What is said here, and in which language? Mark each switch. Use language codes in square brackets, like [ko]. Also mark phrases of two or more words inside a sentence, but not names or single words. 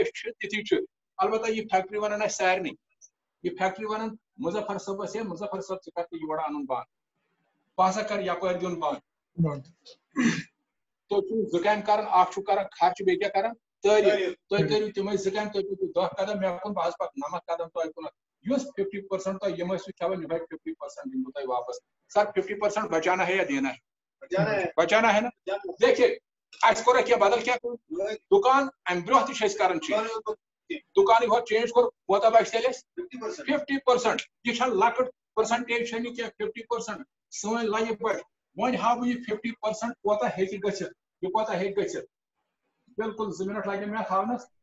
[ks] چھِ تِتھی چھِ البتہ یہِ فیکٹری ونان اَسہِ سارنٕے یہِ فیکٹری ونان مُظفر صٲبس ہے مُظفر صٲب ژٕ کر تہٕ یورٕ اَنُن بنٛد بہٕ ہسا کر یپٲرۍ دیُن بنٛد تُہۍ چھِو 2 کامہِ کران اکھ چھُو کران خرچہٕ بیٚیہِ کیٛاہ کران تعریٖف تُہۍ کٔرِو تِمے 2 کامہِ تُہۍ پٔکِو 10 قدم مےٚ کُن بہٕ حظ پکہٕ 90 قدم تۄہہِ کُنتھ یُس 50% تۄہہِ یِم ٲسِو کھٮ۪وان یِمے 50% دِمہٕ بہٕ تۄہہِ واپس سر 50% [ur] بچانا ہے یا دینا ہے بچانا ہے نا دیکھیے [ks] اَسہِ کوٚر کینٛہہ بدل کینٛہہ دُکان امہِ برونٛہہ تہِ چھِ أسۍ کران چینج دُکانٕے ہوت چینج کوٚر کوتاہ بچہِ تیٚلہِ اَسہِ 50% یہِ چھےٚ لۄکٕٹ پٔرسنٹیج چھےٚ نہٕ کینٛہہ 50% سٲنۍ لایف بچہِ وۄنۍ ہاو بہٕ یہِ 50% کوتاہ ہیٚکہِ گٔژھِتھ یہِ کوتاہ ہیٚکہِ گٔژھِتھ بالکل 2 مِنٹ لگن مےٚ تھاونس